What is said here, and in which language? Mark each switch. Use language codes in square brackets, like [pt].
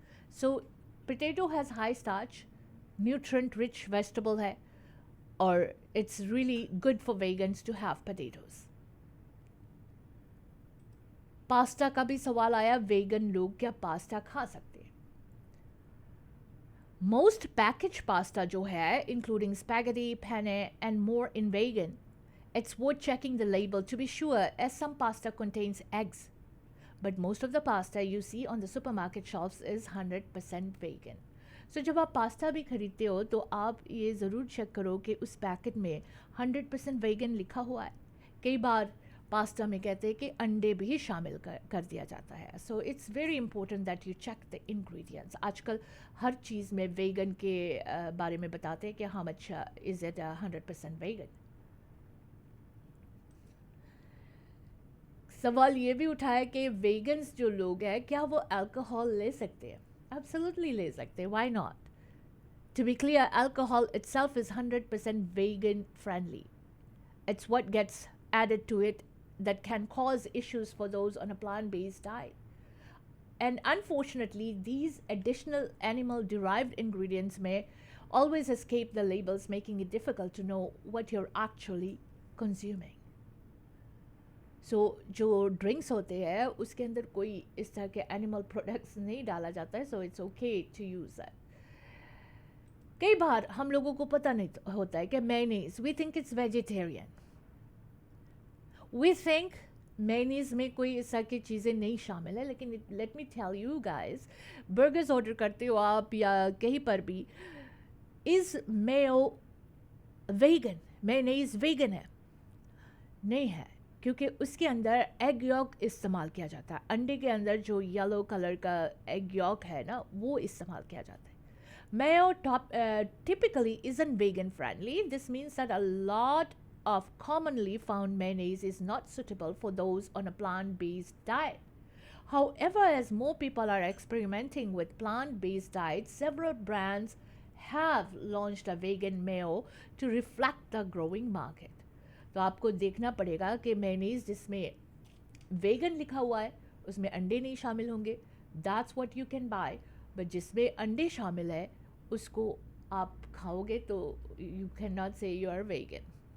[en] So potato has high starch, nutrient-rich vegetable है, or it's really good for vegans to have potatoes. [hi] Pasta का भी सवाल आया, vegan लोग क्या पास्ता खा सकते हैं? [en] Most packaged pasta [hi] जो है, [en] including spaghetti, penne, and more in vegan, it's worth checking the label to be sure, as some pasta contains eggs. But most of the pasta you see on the supermarket shelves is 100% vegan. [hi] So जब आप pasta भी खरीदते हो तो आप ये ज़रूर check करो कि उस पैकेट में 100% वेगन लिखा हुआ है। कई बार पास्ता में कहते हैं कि अंडे भी शामिल कर दिया जाता है। [en] So it's very important that you check the ingredients. [hi] आजकल हर चीज़ में वेगन के बारे में बताते हैं कि [en] How much is it 100% vegan. [hi] सवाल ये भी उठाया कि वेगन्स जो लोग हैं क्या वो अल्कोहल ले सकते हैं? Absolutely ले सकते हैं, [en] why not? To be clear, alcohol itself is 100% vegan friendly. It's what gets added to it that can cause issues for those on a plant-based diet. And unfortunately, these additional animal-derived ingredients may always escape the labels, making it difficult to know what you're actually consuming. [hi] सो जो drinks होते हैं उसके अंदर कोई इस तरह के animal products नहीं डाला जाता है, [en] So it's okay to use that. [hi] कई बार हम लोगों को पता नहीं होता है कि mayonnaise, [en] we think it's vegetarian, we think [hi] mayonnaise में कोई इस तरह की चीज़ें नहीं शामिल है, लेकिन [en] let me tell you guys, [hi] burgers order करते हो आप या कहीं पर भी, [en] is mayo vegan, [hi] mayonnaise vegan है? नहीं है, क्योंकि उसके अंदर एग यॉक इस्तेमाल किया जाता है। अंडे के अंदर जो येलो कलर का एग यॉक है ना, वो इस्तेमाल किया जाता है। [en] Mayo typically isn't vegan friendly. This means that a lot of commonly found mayonnaise is not suitable for those on a plant based diet. However, as more people are experimenting with plant based diets, several brands have launched a vegan mayo to reflect the growing market. [hi] तो आपको देखना पड़ेगा कि mayonnaise जिसमें vegan लिखा हुआ है उसमें अंडे नहीं शामिल होंगे, [en] That's what you can buy. [hi] But जिसमें अंडे शामिल है उसको आप खाओगे तो [en] You can not say you are vegan.